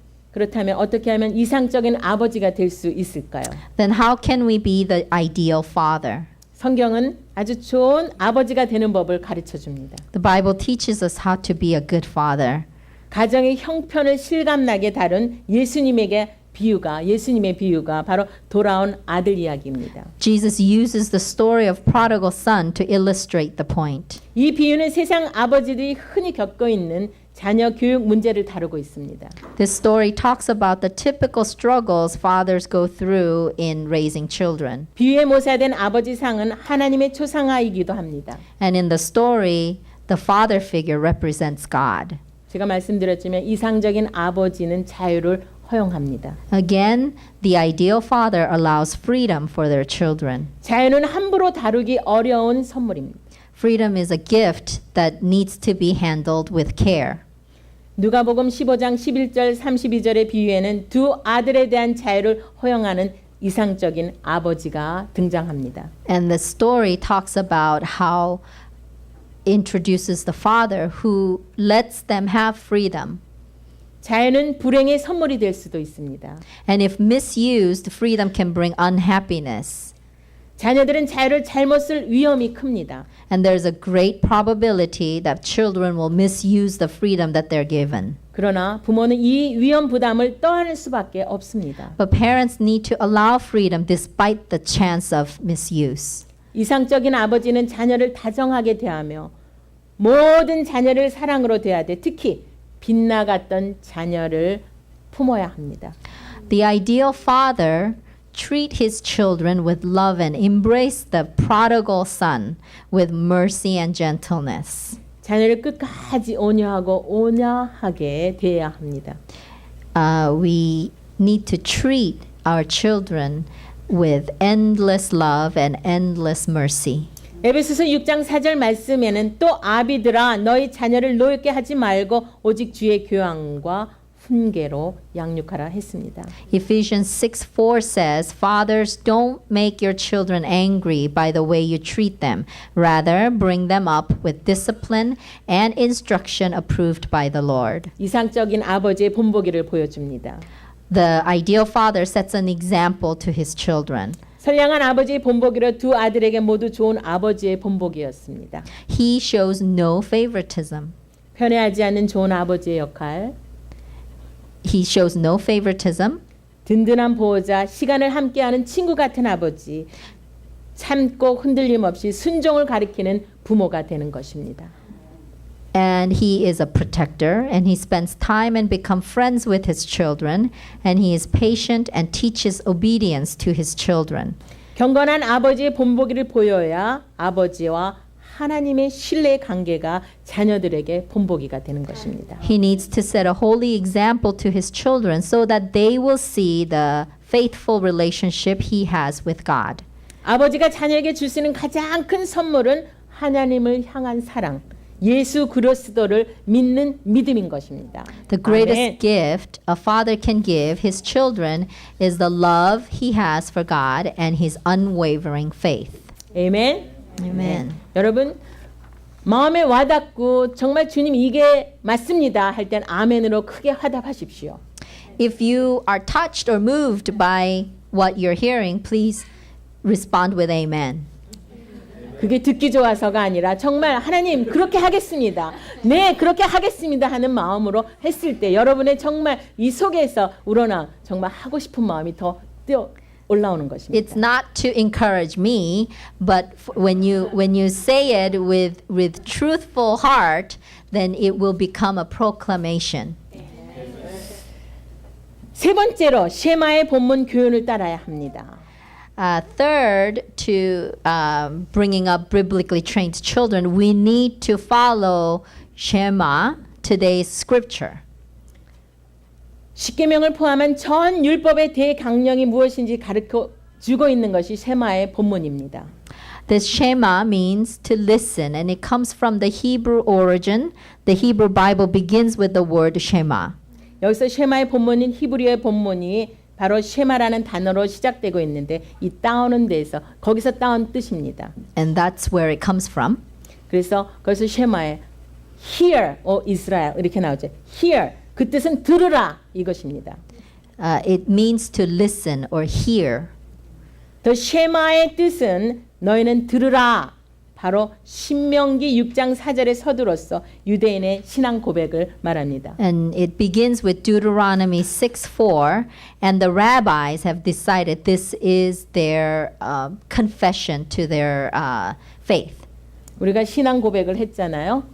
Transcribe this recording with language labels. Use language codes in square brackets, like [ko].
[ko] 그렇다면 어떻게 하면 이상적인 아버지가 될 수 있을까요? [en] Then how can we be the ideal father? [ko] 성경은 아주 좋은 아버지가 되는 법을 가르쳐 줍니다. [en] The Bible teaches us how to be a good father. [ko] 가정의 형편을 실감나게 다룬 예수님의 비유가 바로 돌아온 아들 이야기입니다. [en] Jesus uses the story of prodigal son to illustrate the point. [ko] 이 비유는 세상 아버지들이 흔히 겪고 있는 자녀 교육 문제를 다루고 있습니다. [en] This story talks about the typical struggles fathers go through in raising children. [ko] 비유에 묘사된 아버지 상은 하나님의 초상화이기도 합니다. [en] And in the story, the father figure represents God. [ko] 제가 말씀드렸지만 이상적인 아버지는 자유를 허용합니다. [en] Again, the ideal father allows freedom for their children. [ko] 자유는 함부로 다루기 어려운 선물입니다. [en] Freedom is a gift that needs to be handled with care. [ko] 누가복음 15장 11절 32절의 비유에는 두 아들에 대한 자유를 허용하는 이상적인 아버지가 등장합니다. [en] And the story talks about how introduces the father who lets them have freedom. [ko] 자유는 불행의 선물이 될 수도 있습니다. [en] And if misused, freedom can bring unhappiness. [ko] 자녀들은 자유를 잘못 쓸 위험이 큽니다. [en] And there's a great probability that children will misuse the freedom that they're given. [ko] 그러나 부모는 이 위험 부담을 떠안을 수밖에 없습니다. [en] But parents need to allow freedom despite the chance of misuse. [ko] 이상적인 아버지는 자녀를 다정하게 대하며 모든 자녀를 사랑으로 대하되 특히 빗나갔던 자녀를 품어야 합니다. [en] The ideal father treat his children with love and embrace the prodigal son with mercy and gentleness. [ko] 자녀를 끝까지 온유하게 대해야 합니다. [en] We need to treat our children with endless love and endless mercy. [ko] 에베소서 6장 4절 말씀에는 또 아비들아 너희 자녀를 노엽게 하지 말고 오직 주의 교양과 훈계로 양육하라 했습니다. [en] Ephesians 6:4 says, Fathers, don't make your children angry by the way you treat them. Rather, bring them up with discipline and instruction approved by the Lord. [ko] 이상적인 아버지의 본보기를 보여줍니다. [en] The ideal father sets an example to his children. [ko] 선량한 아버지의 본보기로 두 아들에게 모두 좋은 아버지의 본보기였습니다. [en] He shows no favoritism. [ko] 편애하지 않는 좋은 아버지의 역할, [en] He shows no favoritism. [ko] 든든한 보호자, 시간을 함께하는 친구 같은 아버지, 참고 흔들림 없이 순종을 가리키는 부모가 되는 것입니다. [en] And he is a protector, and he spends time and become friends with his children, and he is patient and teaches obedience to his children. [ko] 경건한 아버지의 본보기를 보여야 아버지와 하나님의 신뢰의 관계가 자녀들에게 본보기가 되는 것입니다. [en] He needs to set a holy example to his children so that they will see the faithful relationship he has with God. [ko] 아버지가 자녀에게 줄 수 있는 가장 큰 선물은 하나님을 향한 사랑, 예수 그리스도를 믿는 믿음인 것입니다. [en] The greatest [ko] 아멘. [en] gift a father can give his children is the love he has for God and his unwavering faith. [ko] 아멘. [en] Amen. [ko] 여러분 마음에 와닿고 정말 주님 이게 맞습니다 할 땐 아멘으로 크게 화답하십시오. [en] If you are touched or moved by what you're hearing, please respond with amen. [ko] 그게 듣기 좋아서가 아니라 정말 하나님 그렇게 하겠습니다. 네 그렇게 하겠습니다 하는 마음으로 했을 때 여러분의 정말 이 속에서 우러나 정말 하고 싶은 마음이 더 뛰어 올라오는 것입니다. [en] It's not to encourage me, but when you say it with truthful heart, then it will become a proclamation. [ko] 세 번째로 쉐마의 본문 교훈을 따라야 합니다. [en] Third, to bringing up biblically trained children, we need to follow Shema, today's scripture. [ko] 십계명을 포함한 전 율법의 대강령이 무엇인지 가르쳐 주고 있는 것이 쉐마의 본문입니다. [en] This Shema means to listen, and it comes from the Hebrew origin. The Hebrew Bible begins with the word Shema. [ko] 여기서 쉐마의 본문인 히브리어의 본문이 바로 쉐마라는 단어로 시작되고 있는데 이 다운은 데서 거기서 다운 뜻입니다. [en] And that's where it comes from. [ko] 그래서 거기서 쉐마에 [en] Hear, O Israel [ko] 이렇게 나오죠. Hear 그 뜻은 들으라 이것입니다. [en] It means to listen or hear. [ko] 더 쉐마의 뜻은 너희는 들으라. 바로 신명기 6장 4절의 서두로서 유대인의 신앙 고백을 말합니다. [en] And it begins with Deuteronomy 6:4, and the rabbis have decided this is their confession to their faith. [ko] 우리가 신앙 고백을 했잖아요.